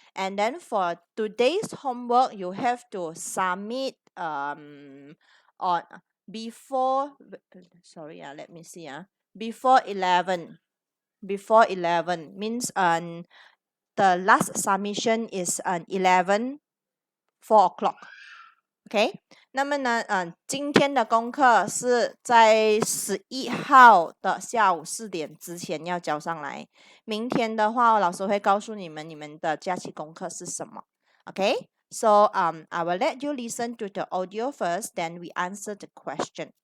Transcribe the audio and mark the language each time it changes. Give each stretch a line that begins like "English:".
English: And then for today's homework you have to submit on before sorry let me see before 11. Before 11 means the last submission is 11 4 o'clock.
Chinese: OK， 那么呢，今天的功课是在11号的下午4点之前要交上来。明天的话，老师会告诉你们你们的假期功课是什么。
English: OK，so I will let you listen to the audio first, then we answer the question.